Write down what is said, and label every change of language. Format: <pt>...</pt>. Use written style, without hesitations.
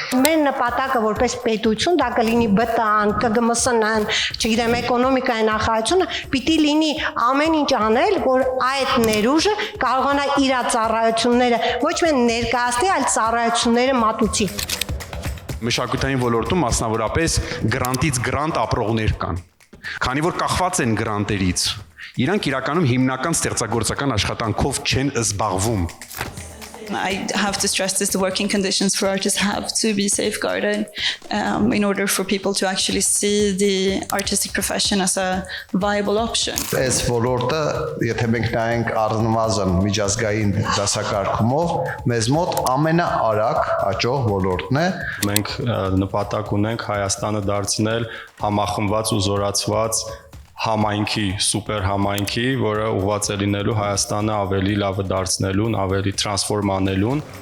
<hy>Մեր նպատակը որպես պետություն դա կլինի ԲՏԱ-ն, ԿԳՄՍՆ-ն, չգիտեմ, էկոնոմիկայի նախարարությունը պիտի լինի ամեն ինչ անել, որ այդ ներուժը կարողանա իր ծառայությունները ոչ միայն ներկայացնել, այլ ծառայությունները մատուցի։ Մշակութային ոլորտում մասնավորապես գրանտից գրանտ ապրողներ կան։ Քանի որ կախված են գրանտերից, իրանք իրականում հիմնական ստեղծագործական աշխատանքով չեն զբաղվում։</hy> <en>I have to stress this, the working conditions for artists have to be safeguarded in order for people to actually see the artistic profession as a viable option.</en> <hy>Այս ոլորտը, եթե մենք նայենք առնվազն միջազգային դասակարգումով, մեզ մոտ ամենաարագ աճող ոլորտն է։ Մենք նպատակ ունենք Հայաստանը դարձնել համախմբված ու զորացված համայնքի, սուպեր համայնքի, որը ուղղված է լինելու Հայաստանը ավելի լավը դարձնելուն, ավելի տրանսֆորմ անելուն։</hy>